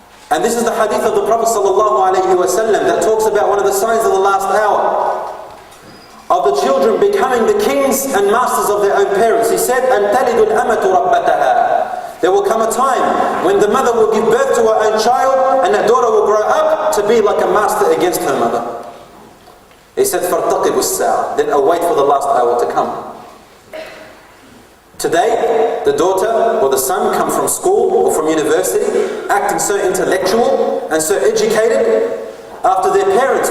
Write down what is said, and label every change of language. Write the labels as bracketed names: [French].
[English] And this is the hadith of the Prophet ﷺ that talks about one of the signs of the last hour, of the children becoming the kings and masters of their own parents. He said, [Arabic] أَن تَلِدُ الْأَمَةُ رَبَّتَهَا. [English] There will come a time when the mother will give birth to her own child, and that daughter will grow up to be like a master against her mother. He said, [Arabic] فَارْتَقِبُ السَّاعَةِ. [English] Then await for the last hour to come. Today, the daughter or the son come from school or from university, acting so intellectual and so educated after their parents.